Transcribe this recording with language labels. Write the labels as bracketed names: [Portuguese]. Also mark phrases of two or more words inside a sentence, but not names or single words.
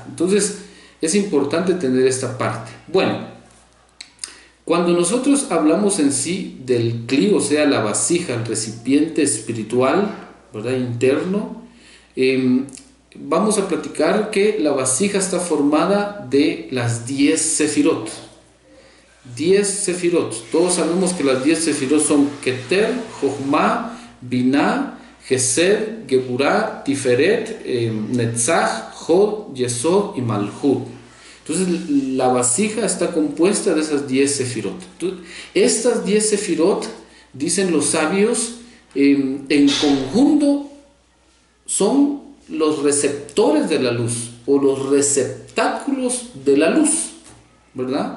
[Spanish] Entonces es importante tener esta parte. Bueno, cuando nosotros hablamos en sí del Kli, o sea, la vasija, el recipiente espiritual, ¿verdad? Interno, vamos a platicar que la vasija está formada de las 10 sefirot. 10 sefirot. Todos sabemos que las 10 sefirot son Keter, Jochma, Binah, Gesed, Geburah, Tiferet, Netzach, Hod, Yesod y Malhut. Entonces, la vasija está compuesta de esas 10 sefirot. Entonces, estas 10 sefirot, dicen los sabios, en conjunto son los receptores de la luz o los receptáculos de la luz, ¿verdad?